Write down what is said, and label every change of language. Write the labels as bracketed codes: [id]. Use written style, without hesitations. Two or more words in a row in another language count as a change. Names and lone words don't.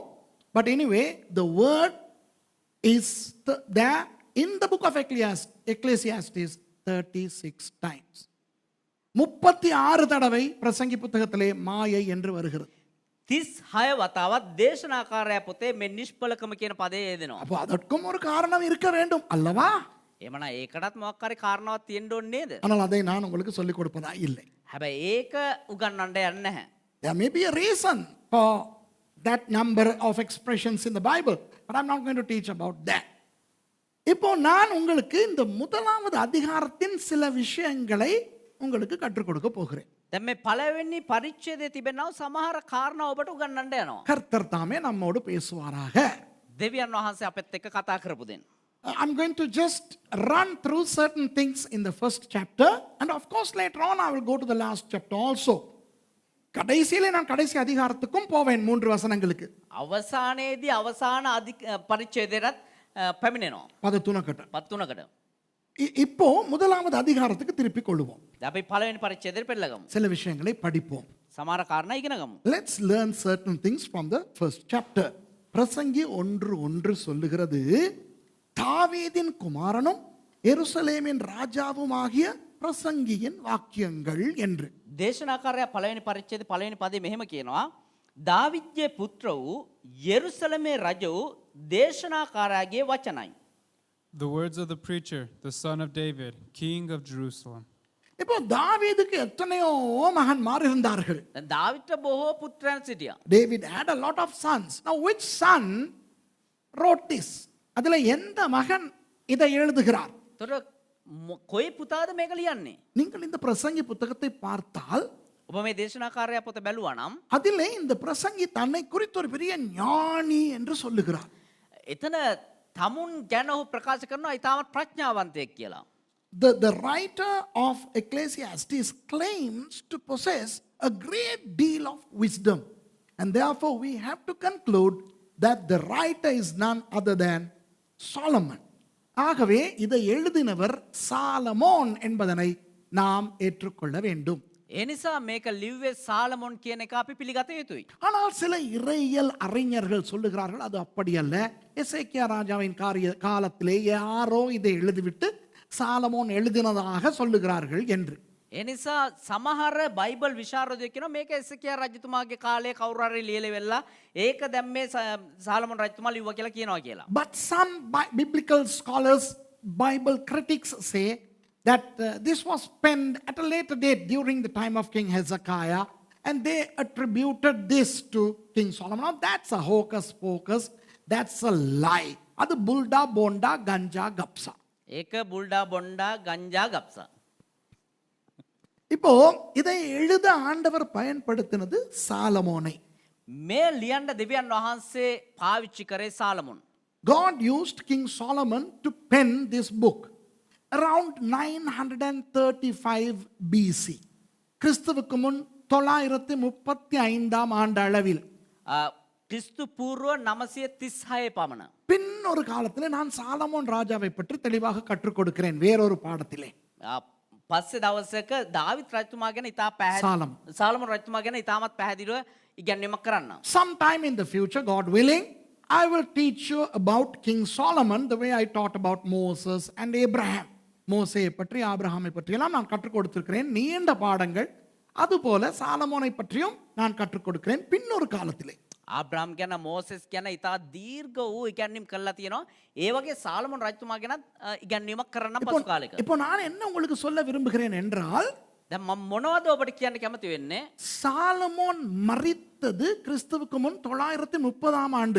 [en] But anyway, the word is there in the book of Ecclesiastes 36 times. [ta] 36 தடவை பிரசங்கி புத்தகத்திலே மாயை என்று வருகிறது. [si] 36 වතාවක් දේශනාකාරයා පොතේ මේ නිෂ්පලකම කියන පදේ යෙදෙනවා. [ta] அப்போ அதற்கும் ஒரு காரணம் இருக்க வேண்டும் அல்லவா? [si] එමනම් ඒකටත් මොකක් හරි කාරණාවක් තියෙන්න ඕනේ නේද? [ta] ஆனால் அதை நான் உங்களுக்கு சொல்லிக் கொடுப்பதா இல்லை. [si] හැබැයි ඒක උගන්වන්න යන්නේ නැහැ. [en] There may be a reason for that number of expressions in the Bible, but I'm not going to teach about that. [ta] இப்போ நான் உங்களுக்கு இந்த முதலாவது அதிகாரத்தின் சில விஷயங்களை உங்களுக்கு கற்றுக் கொடுக்க போகிறேன். [si] දැන් මේ පළවෙනි පරිච්ඡේදයේ තිබෙනව සමහර කාරණා ඔබට උගන්වන්න යනවා. [ta] கர்த்தர் தாமே நம்மோடு பேசுவாராக. [si] දෙවියන් වහන්සේ අපෙත් එක්ක කතා කරපු දෙන්න. [en] I'm going to just run through certain things in the first chapter, and of course later on I will go to the last chapter also. [ta] கடைசியிலே நான் கடைசி அதிகாரத்துக்கும் போவேன் 3 வசனங்களுக்கு. [si] අවසානයේදී අවසාන පරිච්ඡේදයටත් පැමිණෙනවා. 13කට. 13කට. [ta] இப்போ முதலாவது அதிகாரத்துக்கு திருப்பி கொள்வோம். [si] අපි පළවෙනි පරිච්ඡේදයට පෙරලගමු. [ta] சில விஷயங்களை படிப்போம். [si] සමහර කාරණා ඉගෙන ගමු. [en] Let's learn certain things from the first chapter. [ta] பிரசங்கி 1:1 சொல்லுகிறது, தாவீதின் குமாரனும் எருசலேமின் ராஜாவுமாகிய பிரசங்கியின் வாக்கியங்கள் என்று. [si] දේශනාකාරයා පළවෙනි පරිච්ඡේදයේ පළවෙනි පදේ මෙහෙම කියනවා. දාවිද්ගේ පුත්‍ර වූ යෙරුසලමේ රජ වූ දේශනාකාරයාගේ වචනයි. [en] The words of the preacher, the son of David, king of Jerusalem. [ta] இப்போ தாவீதுக்கு எத்தனையோ மகன்மார் இருந்தார்கள். [si] දාවිද්ට බොහෝ පුත්‍රයන් සිටියා. [en] David had a lot of sons. Now which son wrote this? [ta] அதுல எந்த மகன் இதை எழுதுகிறார்? [si] ତොර කොයි පුතාද මේක ලියන්නේ? [ta] நீங்கள் இந்த பிரசங்கி புத்தகத்தை பார்த்தால் [si] ඔබ මේ දේශනාකාරයා පොත බැලුවා නම් [ta] அதிலே இந்த பிரசங்கி தன்னை குறித்து ஒரு பெரிய ஞானி என்று சொல்லுகிறார். [si] එතන තමුන් ගැන ඔහු ප්‍රකාශ කරනවා ඊටමත් ප්‍රඥාවන්තයෙක් කියලා. [en] The writer of Ecclesiastes claims to possess a great deal of wisdom, and therefore we have to conclude that the writer is none other than Solomon. [ta] ஆகவே இதை எழுதினவர் சாலமோன் என்பதனை நாம் ஏற்றுக்கொள்ள வேண்டும். [si] ඒ නිසා මේක ලිව්වේ සාලමොන් කියන එක අපි පිළිගත යුතුයි. [ta] ஆனால் சில இறையியல் அறிஞர்கள் சொல்லுகிறார்கள் அது அப்படி அல்ல, எசேக்கியா ராஜாவின் காலத்திலே யாரோ இதை எழுதிவிட்டு சாலமோன் எழுதினதாக சொல்லுகிறார்கள் என்று. [si] ඒ නිසා සමහර බයිබල් විශාරදයෝ කියනවා මේක එසේකියා රජතුමාගේ කාලේ කවුරු හරි ලියලා වෙලා ඒක දැන් මේ සාලමොන් රජතුමා ලිව්වා කියලා කියනවා කියලා. [en] But some biblical scholars, Bible critics say that this was penned at a later date during the time of King Hezekiah, and they attributed this to King Solomon. Now that's a hocus pocus, that's a lie. [ta] அது புல்டா போண்டா கஞ்சா கப்சா. [si] ඒක බුල්ඩා බොන්ඩා ගංජා ගප්සා. [ta] இப்போ இதை எழுத ஆண்டவர் பயன்படுத்தினது சாலமோனை. [si] මේ ලියන්න දෙවියන් වහන්සේ පාවිච්චි කරේ සාලමොන්. [en] God used King Solomon to pen this book around 935 BC. [ta] கிறிஸ்துவுக்கு முன் 935 ஆண்டு அளவில். [si] ක්‍රිස්තු පූර්ව 936 පමණ. [ta] பின் ஒரு காலத்தில் நான் சாலமோன் ராஜாவை பற்றி தெளிவாக கற்றுக் கொடுக்கிறேன் வேறொரு பாடத்திலே. [si] පස්සේ දවසක දාවිත් රජතුමා ගැන ඉතා පැහැදිලිව සාලමොන් රජතුමා ගැන ඉතාමත් පැහැදිලිව ඉගැන්වීමක් කරන්න. [en] Sometime in the future, God willing, I will teach you about King Solomon the way I taught about Moses and Abraham. [ta] மோசேயை பற்றி ஆபிரகாமை பற்றியெல்லாம் நான் கற்றுக் கொடுத்திருக்கிறேன் நீண்ட பாடங்கள். அதுபோல சாலமோனை பற்றியும் நான் கற்றுக் கொடுக்கிறேன் பின்னொரு காலத்திலே. [si] ආබ්‍රහම් ගැන මෝසෙස් ගැන ඉතා දීර්ඝ වූ ඉගැන්වීම් කරලා තියෙනවා. ඒ වගේ සාලමොන් රජතුමා ගැනත් ඉගැන්වීමක් කරන්න පසු කාලෙක. [ta] இப்போ நான் என்ன உங்களுக்கு சொல்ல விரும்புகிறேன் என்றால், [si] දැන් මම මොනවද ඔබට කියන්න කැමති වෙන්නේ? [ta] சாலமோன் மரித்தது கிறிஸ்துவுக்கு முன் 930 ஆண்டு.